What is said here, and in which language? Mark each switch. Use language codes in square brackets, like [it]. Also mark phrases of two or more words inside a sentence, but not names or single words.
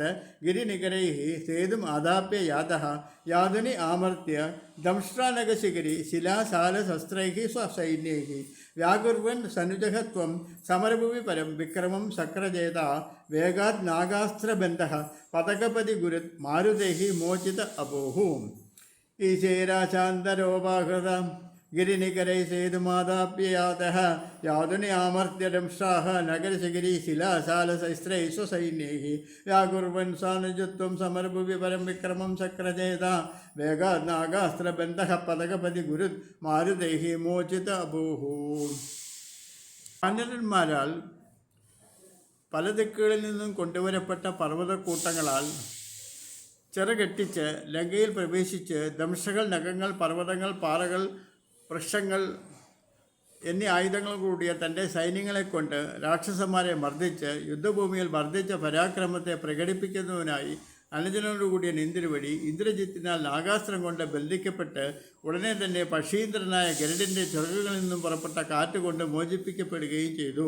[sa] ഗിരിനികരൈः സേതും ആദാപ്യ യാതः യാതുനി ആമർത്യ ദംഷ്ട്രാനഘശിഖരി ശിലാശാലശസ്ത്രൈः സ്വസൈന്യൈः വ്യാകുർവൻ സനുജഃ ത്വം സമരഭുവി പരം വിക്രമം ശക്രജേതാ വേഗാത് നാഗാസ്ത്രബന്ധഃ പതകപതി ഗുരു മാരുതൈः മോചിത അഭൂः ഈശൈരാശാന്തരോപാഹൃത गिरिनिकरै सेतुमादाप्ययातः यातुनि आमर्त्य दंष्ट्राः नगरशिखरी शिलाशालशस्त्रैः स्वसैन्यैः व्याकुर्वन् सानुजत्वं समरभुवि परं विक्रमं शक्रजेता वेगात् नागास्त्रबन्धः पदकपति गुरुत् मारुतैः മോചിത അഭൂः. [ml] വാനരന്മാരാൽ പല ദിക്കുകളിൽ നിന്നും കൊണ്ടുവരപ്പെട്ട പർവ്വതക്കൂട്ടങ്ങളാൽ ചിറകെട്ടിച്ച് ലങ്കയിൽ പ്രവേശിച്ച് ദംഷ്ടകൾ, നഖങ്ങൾ, പർവ്വതങ്ങൾ, പാറകൾ, വൃക്ഷങ്ങൾ എന്നീ ആയുധങ്ങൾ കൂടിയ തൻ്റെ സൈന്യങ്ങളെ കൊണ്ട് രാക്ഷസന്മാരെ മർദ്ദിച്ച് യുദ്ധഭൂമിയിൽ വർദ്ധിച്ച പരാക്രമത്തെ പ്രകടിപ്പിക്കുന്നതിനായി അനുജനോടുകൂടിയ ഇന്ദ്രവടി ഇന്ദ്രജിത്തിനാൽ നാഗാസ്ത്രം കൊണ്ട് ബന്ധിക്കപ്പെട്ട് ഉടനെ തന്നെ പക്ഷീന്ദ്രനായ ഗരുഡൻ്റെ ചിറകുകളിൽ നിന്നും പുറപ്പെട്ട കാറ്റുകൊണ്ട് മോചിപ്പിക്കപ്പെടുകയും ചെയ്തു.